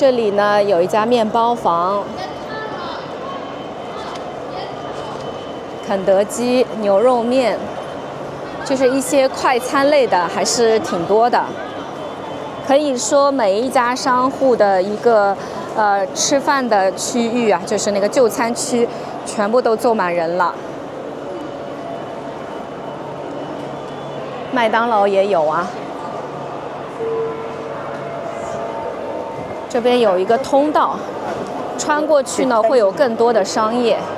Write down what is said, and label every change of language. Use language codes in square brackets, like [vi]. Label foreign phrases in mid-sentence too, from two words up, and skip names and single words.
[zh] 這裡呢有一家麵包房，肯德基牛肉面，就是一些快餐类的还是挺多的。可以说每一家商户的一个吃飯的區域啊，就是那個就餐區，全部都坐滿人了。麥當勞也有啊。這邊有一個通道，穿過去呢會有更多的商業。